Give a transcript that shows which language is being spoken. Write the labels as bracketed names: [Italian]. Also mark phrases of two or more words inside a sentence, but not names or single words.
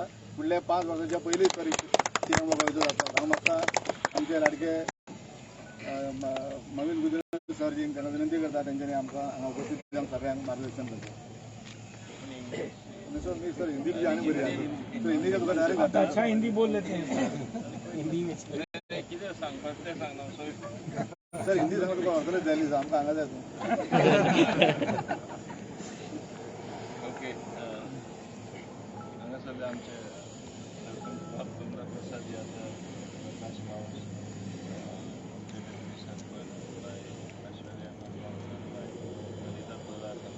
[Konkani] फुडल्या 5 वर्सांच्या पयलींच सर सीएम वयचो जातलो। हांव मागता आमचे लाडके मवीन गुदिनो सर जी त्यांना विनंती करता तेंच्यांनी आमकां हांगा उपस्थित जावन सगळ्यांक मार्गदर्शन करचें। सर हिंदी भी आनी बरी आसा, सर हिंदी का तुका डायरेक्ट [Hindi] आप अच्छा हिंदी बोल लेते हैं। हिंदी में [Konkani] कितें सांगपाक तें सांगना सर हिंदी सांगा तुका अकलच जाली आमकां हांगा जाय तूं। ओके, हांगासरले आमचे सरपंच प्रसाद यादव, प्रकाश मावस, आमचे सरपंच ऐश्वर्या ललिता पवार,